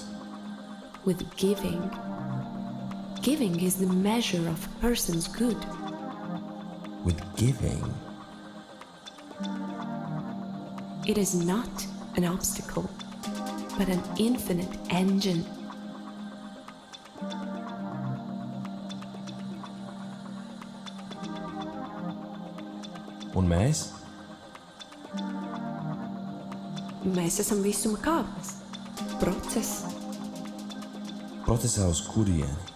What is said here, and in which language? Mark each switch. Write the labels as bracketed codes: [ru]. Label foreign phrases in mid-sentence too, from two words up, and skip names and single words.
[en] With giving. Giving is the measure of a person's good. With giving? It is not an obstacle, but an infinite engine. [lv] Un mēs? Mēs esam visuma kāpnes. Process. Procesā uz kurieni?